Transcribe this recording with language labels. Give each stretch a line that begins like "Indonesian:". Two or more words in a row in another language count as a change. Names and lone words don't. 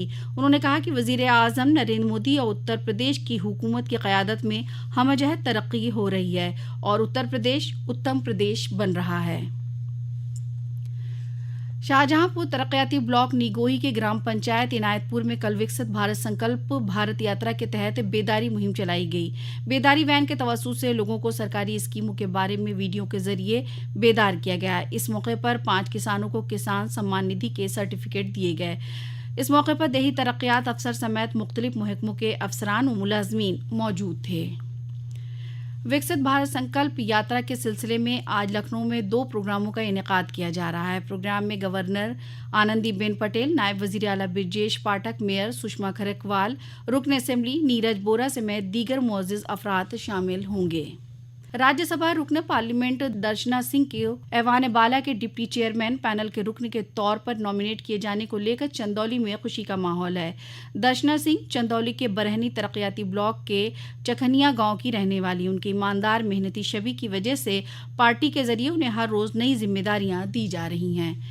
Urdu: انہوں نے کہا کہ وزیر اعظم نریندر مودی اور اتر پردیش کی حکومت کی قیادت میں ہمہ جہت ترقی ہو رہی ہے اور اتر پردیش اتم پردیش بن رہا ہے۔ شاہجہاں پور ترقیاتی بلاک نیگوہی کے گرام پنچایت عنایت پور میں کل وکست بھارت سنکلپ بھارت یاترا کے تحت بیداری مہم چلائی گئی۔ بیداری وین کے توسط سے لوگوں کو سرکاری اسکیموں کے بارے میں ویڈیو کے ذریعے بیدار کیا گیا۔ اس موقع پر 5 کسانوں کو کسان سمان ندھی کے سرٹیفکیٹ دیے گئے۔ اس موقع پر دیہی ترقیات افسر سمیت مختلف محکموں کے افسران و ملازمین موجود تھے۔ وکست بھارت سنکلپ یاترا کے سلسلے میں آج لکھنؤ میں 2 پروگراموں کا انعقاد کیا جا رہا ہے۔ پروگرام میں گورنر آنندی بین پٹیل، نائب وزیر اعلیٰ برجیش پاٹھک، میئر سشما کھرکوال، رکن اسمبلی نیرج بورا سمیت دیگر معزز افراد شامل ہوں گے۔ راجیہ سبھا رکن پارلیمنٹ درشنا سنگھ کو ایوان بالا کے
English: deputy chairman panel
Urdu: کے رکن کے طور پر نامینیٹ کیے جانے کو لے کر چندولی میں خوشی کا ماحول ہے. درشنا سنگھ چندولی کے برہنی ترقیاتی بلاک کے چکھنیا گاؤں کی رہنے والی، ان کی ایماندار محنتی چھوی کی وجہ سے پارٹی کے ذریعے انہیں ہر روز نئی ذمہ داریاں دی جا رہی ہیں.